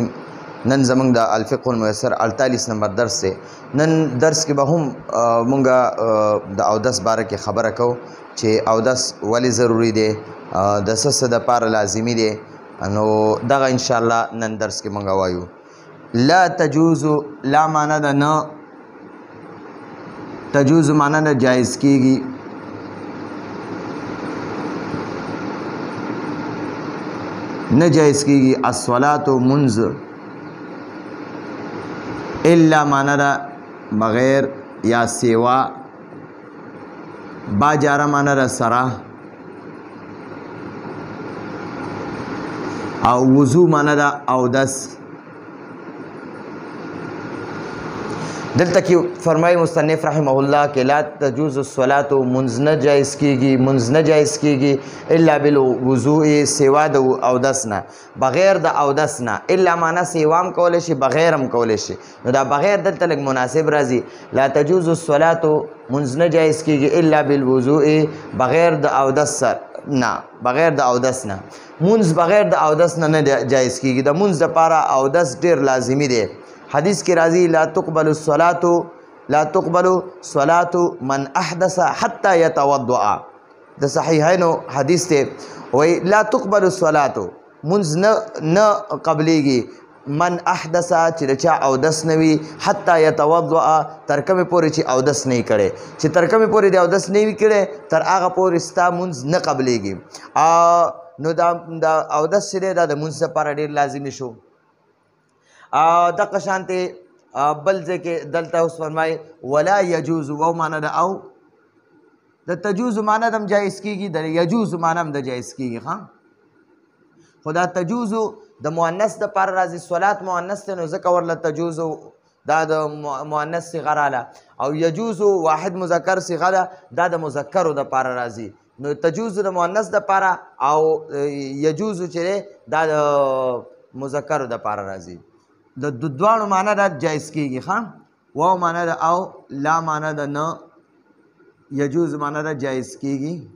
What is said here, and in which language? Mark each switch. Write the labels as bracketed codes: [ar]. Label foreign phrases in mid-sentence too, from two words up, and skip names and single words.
[ps] نن زمونږ د الفقه الميسر 48 نمبر درس دی. نن درس کې به هم مونږه د اودس باره کې خبره کوو چې اودس ولې ضروری دی، د څه د پاره لازمي دی. نو دغه [ar] ان شاء الله [ps] نن درس کې مونږ وایو. [ar] لا تجوز، [ps] لا معنا ده نه، تجوز معنا ده جایز کیږي. نه جایز کیږي الصلاة منز الا معنا ده بغیر یا سیوا، با جاره معنا ده سره، او وضو معنا ده اودس. دلته کې فرمای مصنف [ar] رحمه الله [ps] کې [ar] لا تجوز الصلاة [ps] منز نه جایز کیږي، منز نه جایز کیږي [ar] الا بالوضوء، [ps] سوا د اودس نه، بغیر د اودس نه. الا معنا سیوام کولی شي، بغیر هم کولی شي. نو دا بغیر دلته لږ مناسب راځي. [ar] لا تجوز الصلاة [ps] منز نه جایز کیږي [ar] الا بالوضوء، [ps] بغیر د اودس نه، بغیر د اودس نه. منز بغیر د اودس نه نه جایز کیږي. د منز لپاره اودس ډیر لازمي دی. حدیث کی راضی [ar] لا تقبل الصلاة من احدث حتى يتوضع. [ps] د صحیحینو حدیث ته وی [ar] لا تقبل الصلاة [ps] منز نه قبلیږي [ar] من احدث [ps] چې چا اودس نوي [ar] حتى يتوضع [ps] تر کومه پورې چې اودس نه کړي، چې تر کومه پورې د اودس نه وي کړي تر هغه پورې ستا منز نه قبلیږي. نو دا اودس چې دا د منز لپاره ډیر لازمي شو. دغه شانته بل ځکه دلته اوس فرمای [ar] ولا يجوز، [ps] و معنا ده او د تجوز معنا دم جایز کیږي، د يجوز معنا هم د جایز کیږي. ها خدا تجوز د مؤنث د پر راځي، صلات مؤنث ته نو ذکر ورله تجوز دا د مؤنث صيغه رااله، او يجوز واحد مذکر صيغه دا د مذکر د پر راځي. نو تجوز د مؤنث د پر او يجوز چې دا د مذکر د پر راځي. د دوانو معنا دا جایز کیږي. ها واو معنا دا او، لا معنا دا نه، یجوز معنا دا جایز کیږي.